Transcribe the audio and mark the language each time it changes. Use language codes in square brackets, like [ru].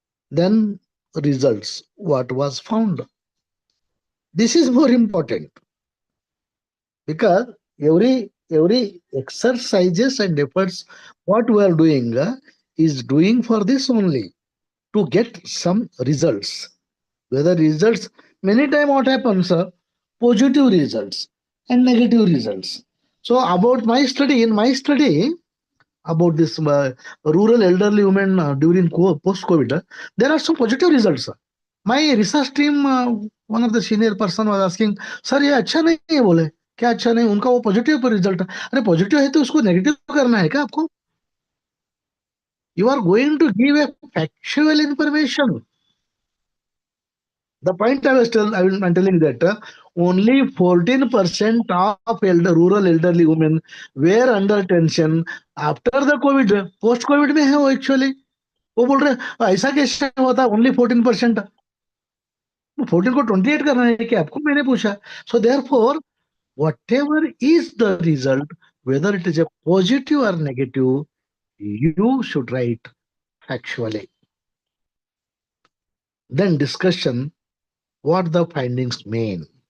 [en] Then results, what was found. This is more important, because every exercises and efforts what we are doing is doing for this only, to get some results. Whether results, many time what happens, positive results and negative results. So about my study, in my study about this rural elderly women during post COVID, there are some positive results. My research team, one of the senior person was asking, [hi] sir ये अच्छा नहीं है, बोले क्या अच्छा नहीं, उनका वो पॉजिटिव पर रिजल्ट. अरे पॉजिटिव है तो उसको नेगेटिव करना है क्या आपको? [en] You are going to give a factual information. The point I'm telling that only 14% of rural elderly women were under tension after the COVID. [hi] Post COVID में है वो actually. वो बोल रहे ऐसा कैसे होता, ओनली 14%. 14 को 28 करना है क्या आपको, मैंने पूछा. [en] So therefore, whatever is the result, whether it is a positive or negative, you should write factually. Then discussion, what the findings mean.